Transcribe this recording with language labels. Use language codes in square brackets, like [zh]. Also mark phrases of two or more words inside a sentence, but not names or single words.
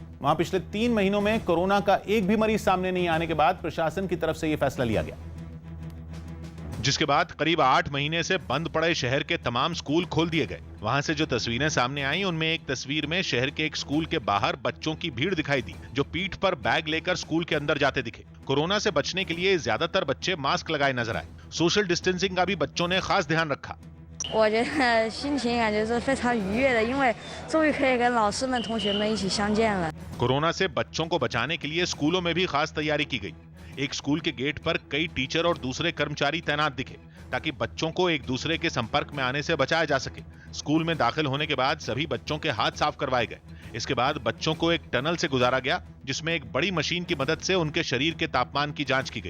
[hi] वहां पिछले 3 महीनों में कोरोना का एक भी मरीज सामने नहीं आने के बाद प्रशासन की तरफ से यह फैसला लिया गया, जिसके बाद करीब 8 महीने से बंद पड़े शहर के तमाम स्कूल खोल दिए गए। वहां से जो तस्वीरें सामने आई उनमें एक तस्वीर में शहर के एक स्कूल के बाहर बच्चों की भीड़ दिखाई दी जो पीठ पर बैग लेकर स्कूल के अंदर जाते दिखे। कोरोना से बचने के लिए ज्यादातर बच्चे मास्क लगाए नजर आए। [en] social distancing [hi] का भी बच्चों ने खास ध्यान रखा। [zh] 我觉得心情感觉是非常愉悦的，因为终于可以跟老师们、同学们一起相见了。 [hi] कोरोना से बच्चों को बचाने के लिए स्कूलों में भी खास तैयारी की गई। एक स्कूल के गेट पर कई टीचर और दूसरे कर्मचारी तैनात दिखे ताकि बच्चों को एक दूसरे के संपर्क में आने से बचाया जा सके। स्कूल में दाखिल होने के बाद सभी बच्चों के हाथ साफ करवाए गए। इसके बाद बच्चों को एक टनल से गुजारा गया जिसमें एक बड़ी मशीन की मदद से उनके शरीर के तापमान की जांच की गई।